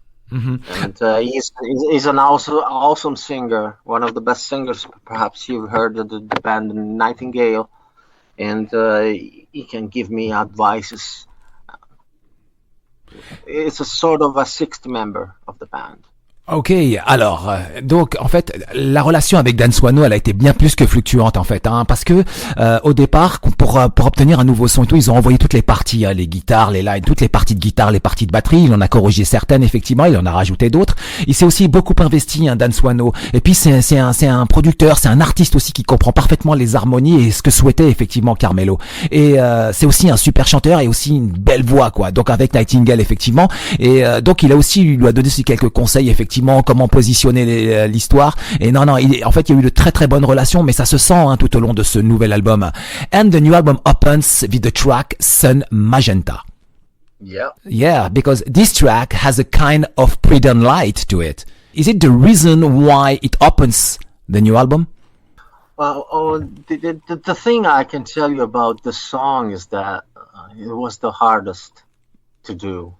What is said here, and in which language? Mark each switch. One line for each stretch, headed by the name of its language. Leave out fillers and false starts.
English: And he's an awesome singer, one of the best singers. Perhaps you've heard of the band Nightingale, and he can give me advices. It's a sort of a sixth member of the band.
French: Ok, alors donc en fait la relation avec Dan Swano elle a été bien plus que fluctuante en fait, parce que au départ pour obtenir un nouveau son et tout ils ont envoyé toutes les parties, les guitares, les lines, toutes les parties de guitare, les parties de batterie, il en a corrigé certaines effectivement, il en a rajouté d'autres, il s'est aussi beaucoup investi Dan Swano, et puis c'est un producteur, c'est un artiste aussi qui comprend parfaitement les harmonies et ce que souhaitait effectivement Carmelo, et c'est aussi un super chanteur et aussi une belle voix quoi, donc avec Nightingale effectivement, et donc il lui a donné aussi quelques conseils effectivement comment positionner l'histoire, et non en fait il y a eu de très très bonnes relations, mais ça se sent tout au long de ce nouvel album.
English: And the new album opens with the track Sun Magenta. Yeah, because this track has a kind of pre-dawn light to it. Is it the reason why it opens the new album? Well, the thing I can tell you about the song is that it was the hardest to do.